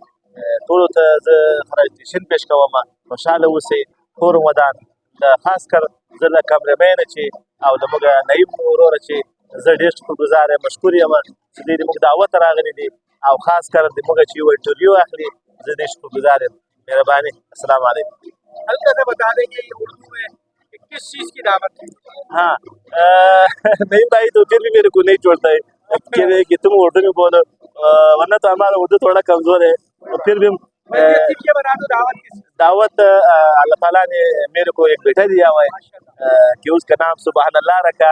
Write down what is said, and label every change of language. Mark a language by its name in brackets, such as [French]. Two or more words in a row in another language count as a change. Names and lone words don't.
[Pashto] ټولو ته زه خراجتیشن پېښ کوم، خوشحاله اوسئ. ښه رمضان. خاص کر زه له کامرمینه چې او د موږ نعیم وروره چې زه ډېر شکرګزار یم، مشکور یم چې دوی د موږ دعوت ته راغلي دي او خاص کر د موږ چې یو انټرویو اخلي زه ډېر شکرګزار یم. مهرباني. [Arabic] السلام علیکم. [Urdu] ہلکا سا بتا دیں کہ یہ اردو میں کس چیز کی دعوت ہے? ہاں نہیں بھائی تو پھر بھی میرے کو نہیں چھوڑتا ہے کہ تم اردو میں بولو، ورنہ تو ہمارا اردو تھوڑا کمزور ہے. تو پھر بھی یہ بتا دو دعوت کس دعوت اللہ تعالیٰ نے میرے کو ایک بیٹا دیا ہوا ہے کہ اس کا نام سبحان اللہ رکھا.